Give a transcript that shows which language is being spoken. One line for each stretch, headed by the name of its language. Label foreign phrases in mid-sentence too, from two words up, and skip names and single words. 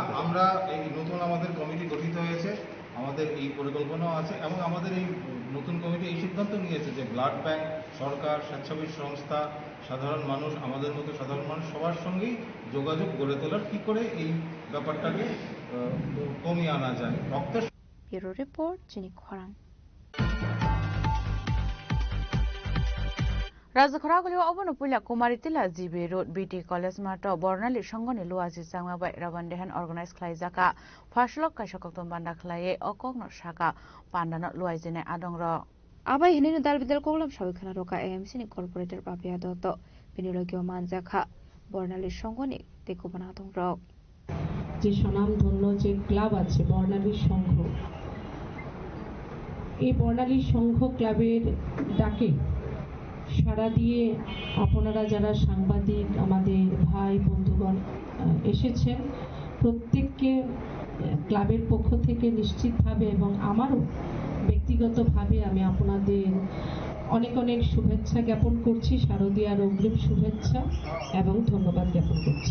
Bangla: আমরা এই নতুন আমাদের কমিটি গঠিত হয়েছে, আমাদের এই পরিকল্পনাও আছে এবং আমাদের এই নতুন কমিটি এই সিদ্ধান্ত নিয়েছে যে ব্লাড ব্যাংক, সরকার, স্বেচ্ছাসেবী সংস্থা, সাধারণ মানুষ, আমাদের মতো সাধারণ মানুষ সবার সঙ্গেই যোগাযোগ গড়ে তোলার, কি করে এই ব্যাপারটাকে কমিয়ে আনা যায়। রক্তের
English: bureau report, জিনি খরাং।
Kok Borok: রাজখরাগুলি অবন পুলা কুমারী তিলা জিবি রোড বিটি কলেজ মাঠ বর্ণালী সংগনি লুয়াজি চাংমাবাই রাবানদেহান অর্গানাইজ খালাইজাকা ফার্স্টলক কাইসকম বান্ডা খালাইয়ে অকগ্ন শাখা পান্ডানো লুয়াইজিনে আদংর আবাই হিনিনো দালবিদাল কগলাম সবিখানা রকা এএমসি নি কর্পোরেটর পাপিয়া দত্ত বিনিয়োগীয় মানজাখা বর্ণালী সংগনি তেকুবানা আদংর।
Bangla: যে স্বনামধন্য যে ক্লাব আছে বর্ণালী সংঘ, এই বর্ণালী সংঘ ক্লাবের ডাকে সাড়া দিয়ে আপনারা যারা সাংবাদিক, আমাদের ভাই বন্ধুগণ এসেছেন, প্রত্যেককে ক্লাবের পক্ষ থেকে নিশ্চিতভাবে এবং আমারও ব্যক্তিগতভাবে আমি আপনাদের অনেক অনেক শুভেচ্ছা জ্ঞাপন করছি, শারদীয়ার অগ্রিম শুভেচ্ছা এবং ধন্যবাদ জ্ঞাপন করছি।